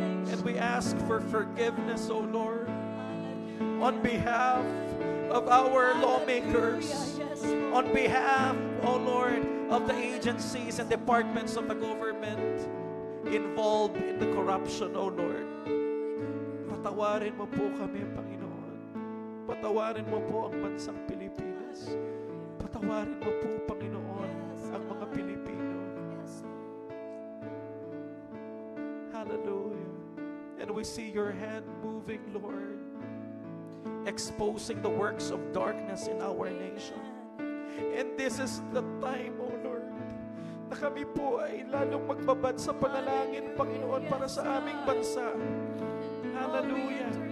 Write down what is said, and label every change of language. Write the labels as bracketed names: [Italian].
[English] And we ask for forgiveness, O Lord, on behalf of our lawmakers, on behalf, O Lord, of the agencies and departments of the government involved in the corruption, O Lord. [Filipino] Patawarin mo po kami, Panginoon. Patawarin mo po ang bansang Pilipinas. Patawarin mo po, Panginoon, ang mga Pilipino. Hallelujah. [English] And we see your hand moving, Lord, exposing the works of darkness in our nation. And this is the time, O Lord, [Filipino] na kami po ay lalong magbabad sa panalangin, Panginoon, para sa aming bansa. Hallelujah.